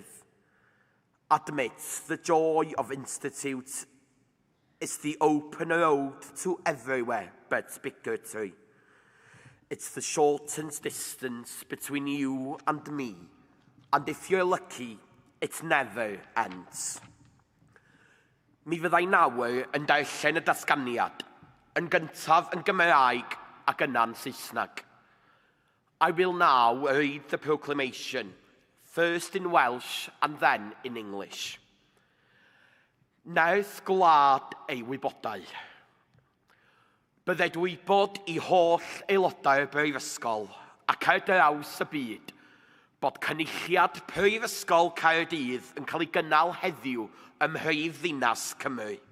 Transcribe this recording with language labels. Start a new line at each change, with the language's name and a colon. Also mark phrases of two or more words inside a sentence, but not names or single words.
English: Admits the joy of Institute is the open road to everywhere but bigotry. It's the shortened distance between you and me, and if you're lucky, it never ends.
Welsh: Mi fyddai nawr yn darllen y datganiad, yn gyntaf yn Gymraeg ac yna'n Saesneg.
English: I will now read the proclamation, first in Welsh and then in English.
Welsh: Nerth gwlad ei wybodau. Bydded wybod I holl aelodau'r Brifysgol ac ar draws y byd bod cynulliad Prifysgol Caerdydd yn cael ei gynnal heddiw ym mhrif ddinas Cymru.